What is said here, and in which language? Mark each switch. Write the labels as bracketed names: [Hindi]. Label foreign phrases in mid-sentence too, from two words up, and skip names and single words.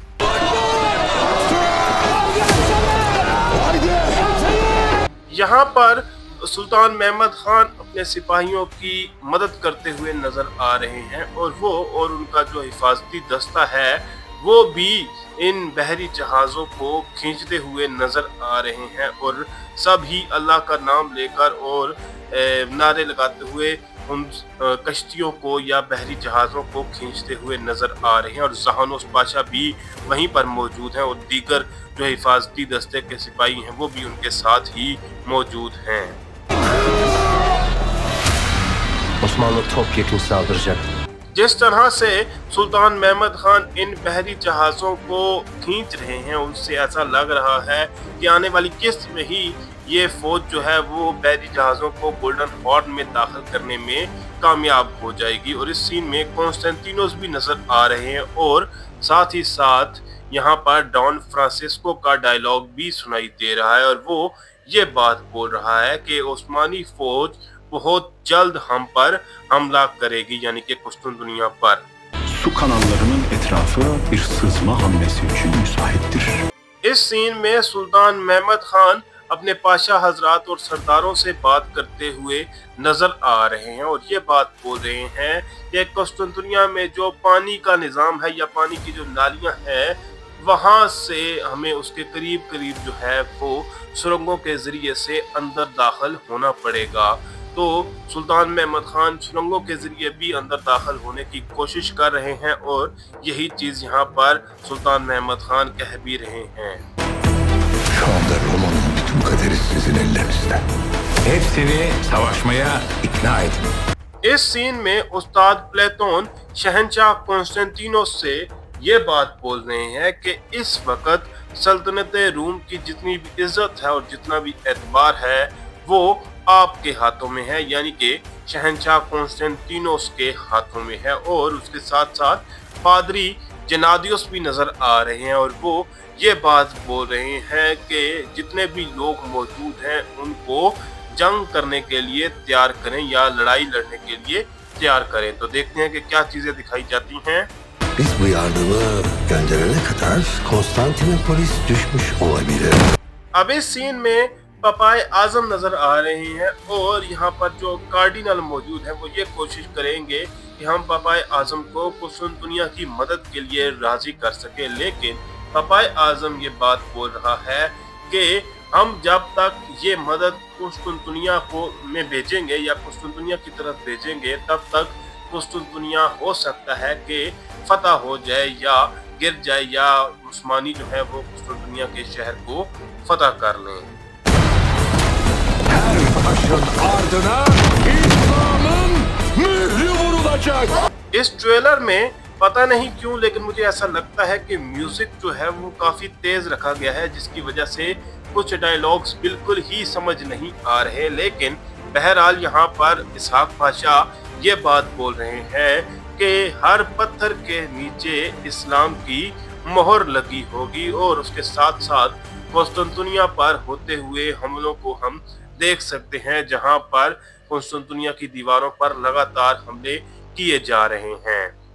[Urdu] یہاں پر سلطان محمد خان اپنے سپاہیوں کی مدد کرتے ہوئے نظر آ رہے ہیں اور وہ اور ان کا جو حفاظتی دستہ ہے وہ بھی ان بحری جہازوں کو کھینچتے ہوئے نظر آ رہے ہیں اور سبھی اللہ کا نام لے کر اور نعرے لگاتے ہوئے ان کشتیوں کو یا بحری جہازوں کو کھینچتے ہوئے نظر آ رہے ہیں. اور جہانوس پاشا بھی وہیں پر موجود ہیں اور دیگر جو حفاظتی دستے کے سپاہی ہیں وہ بھی ان کے ساتھ ہی موجود ہیں. [Turkish] Osmanlı topyekun saldıracak। [Urdu] جس طرح سے سلطان محمد خان ان بحری جہازوں کو کھینچ رہے ہیں اس سے ایسا لگ رہا ہے کہ آنے والی قسط میں ہی یہ فوج جو ہے وہ بحری جہازوں کو گولڈن ہارن میں داخل کرنے میں کامیاب ہو جائے گی. اور اس سین میں کونستانتینوس بھی نظر آ رہے ہیں اور ساتھ ہی ساتھ یہاں پر ڈون فرانسسکو کا ڈائیلاگ بھی سنائی دے رہا ہے اور وہ یہ بات بول رہا ہے کہ عثمانی فوج بہت جلد ہم پر حملہ کرے گی، یعنی کہ قسطنطنیہ پر. [Turkish] Su kanallarının etrafı bir sızma hamlesi için müsaittir। [Urdu] اس سین میں سلطان محمد خان اپنے پاشا حضرات اور سرداروں سے بات کرتے ہوئے نظر آ رہے ہیں اور یہ بات بول رہے ہیں کہ قسطنطنیہ میں جو پانی کا نظام ہے یا پانی کی جو نالیاں ہیں وہاں سے ہمیں اس کے قریب قریب جو ہے وہ سرنگوں کے ذریعے سے اندر داخل ہونا پڑے گا. تو سلطان محمد خان سرنگوں کے ذریعے بھی اندر داخل ہونے کی کوشش کر رہے ہیں اور یہی چیز یہاں پر سلطان محمد خان کہہ بھی رہے ہیں. [Turkish] Şu anda Roma'nın bütün kaderi sizin ellerinizde। Hepsini savaşmaya ikna edin। [Urdu] اس سین میں استاد پلیٹون شہنشاہ کونستانتینوس سے یہ بات بول رہے ہیں کہ اس وقت سلطنت روم کی جتنی بھی عزت ہے اور جتنا بھی اعتبار ہے وہ آپ کے ہاتھوں میں ہے، یعنی کہ شہنشاہ کونستانتینوس کے ہاتھوں میں ہے. اور اس کے ساتھ ساتھ پادری جینادیوس بھی نظر آ رہے ہیں اور وہ یہ بات بول رہے ہیں کہ جتنے بھی لوگ موجود ہیں ان کو جنگ کرنے کے لیے تیار کریں یا لڑائی لڑنے کے لیے تیار کریں. تو دیکھتے ہیں کہ کیا چیزیں دکھائی جاتی ہیں. [Turkish] Biz bu yardımı gönderene kadar Konstantinopolis düşmüş olabilir। [Urdu] اب اس سین میں پاپائے اعظم نظر آ رہے ہیں اور یہاں پر جو کارڈینل موجود ہیں وہ یہ کوشش کریں گے کہ ہم پاپائے اعظم کو قسطنطنیہ کی مدد کے لیے راضی کر سکے. لیکن پاپائے اعظم یہ بات بول رہا ہے کہ ہم جب تک یہ مدد قسطنطنیہ کو میں بھیجیں گے یا قسطنطنیہ کی طرف بھیجیں گے تب تک قسطنطنیہ ہو سکتا ہے کہ فتح ہو جائے یا گر جائے یا عثمانی جو ہے وہ قسطنطنیہ کے شہر کو فتح کر لیں. [Turkish] Her taşın ardına İslam'ın mührü vurulacak। [Urdu] اس ٹریلر میں پتا نہیں کیوں لیکن مجھے ایسا لگتا ہے کہ میوزک جو ہے وہ کافی تیز رکھا گیا ہے جس کی وجہ سے کچھ ڈائیلاگز بالکل ہی سمجھ نہیں آ رہے. لیکن بہرحال یہاں پر اسحاق پاشا یہ بات بول رہے ہیں کہ ہر پتھر کے نیچے اسلام کی مہر لگی ہوگی اور اس کے ساتھ ساتھ کونستانتینیا پر ہوتے ہوئے حملوں کو ہم دیکھ سکتے ہیں، جہاں پر کونستانتینیا کی دیواروں پر لگاتار حملے کیے جا رہے ہیں.